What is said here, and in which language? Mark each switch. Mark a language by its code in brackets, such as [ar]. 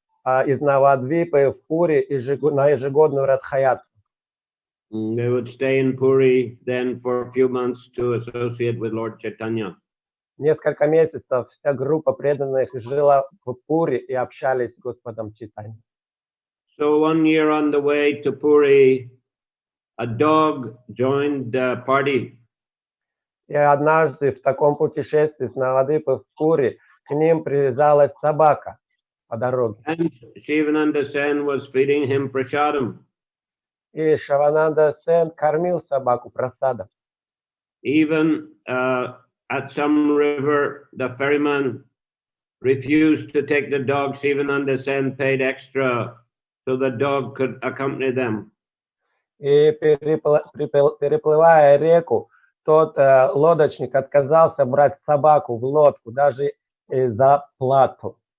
[ru] из Навадвипы в Пури на ежегодную Радхаяту. [en] They would stay in Puri then for a few months to associate with Lord Chaitanya. [ru] Несколько месяцев вся группа преданных жила в Пури и общались с Господом Чайтаньей. [en] So one year on the way to Puri, a dog joined the party. [ru] И однажды в таком путешествии с Навадвипы в Пури к ним привязалась собака по дороге. [en] And Shivananda Sen was feeding him prasadam. [ru] И Шивананда Сен кормил собаку прасадом. [en] Even at some river, the ferryman refused to take the dog. Shivananda Sen paid extra so the dog could accompany them. [ru] И переплывая реку, тот лодочник отказался брать собаку в лодку даже за плату.